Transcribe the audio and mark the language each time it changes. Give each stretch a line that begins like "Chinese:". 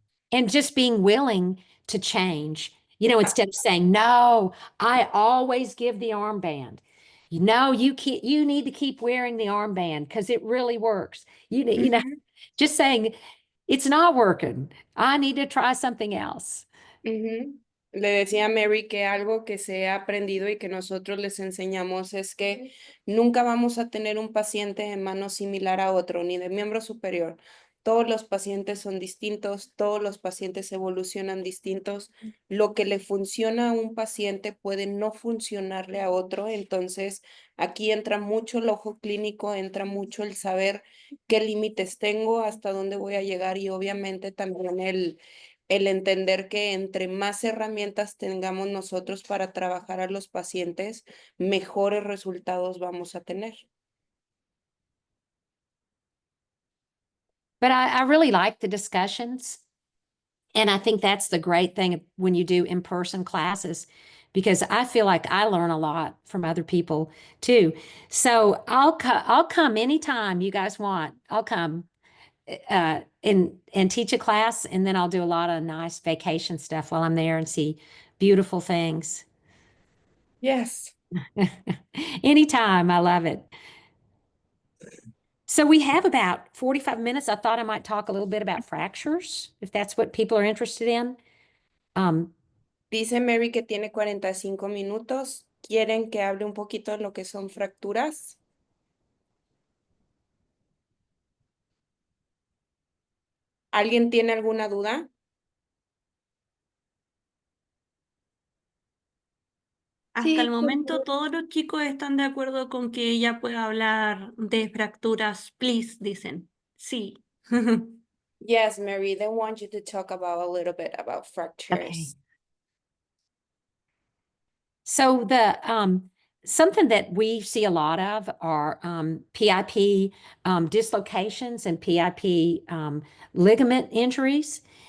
English: And just being willing to change, instead of saying, no, I always give the armband. No, you need to keep wearing the armband because it really works. Mhm. Just saying it's not working. I need to try something else. Ujú.
Spanish: Le decía a Mary que algo que se ha aprendido y que nosotros les enseñamos es que nunca vamos a tener un paciente de mano similar a otro, ni de miembro superior. Todos los pacientes son distintos, todos los pacientes evolucionan distintos. Lo que le funciona a un paciente puede no funcionarle a otro. Entonces, aquí entra mucho el ojo clínico, entra mucho el saber qué límites tengo, hasta dónde voy a llegar, y obviamente también el entender que entre más herramientas tengamos nosotros para trabajar a los pacientes, mejores resultados vamos a tener.
English: But I really like the discussions. And I think that's the great thing when you do in-person classes, because I feel like I learn a lot from other people too. So I'll come anytime you guys want. I'll come and teach a class, and then I'll do a lot of nice vacation stuff while I'm there and see beautiful things. Yes. Anytime. I love it. So we have about 45 minutes. I thought I might talk a little bit about fractures, if that's what people are interested in.
Spanish: Dice Mary que tiene 45 minutos. ¿Quieren que hable un poquito de lo que son fracturas? ¿Alguien tiene alguna duda? Hasta el momento todos los chicos están de acuerdo con que ella pueda hablar de fracturas,
English: please,
Spanish: dicen. Sí.
English: Yes, Mary, they want you to talk about a little bit about fractures. Okay. So something that we see a lot of are PIP dislocations and PIP ligament injuries.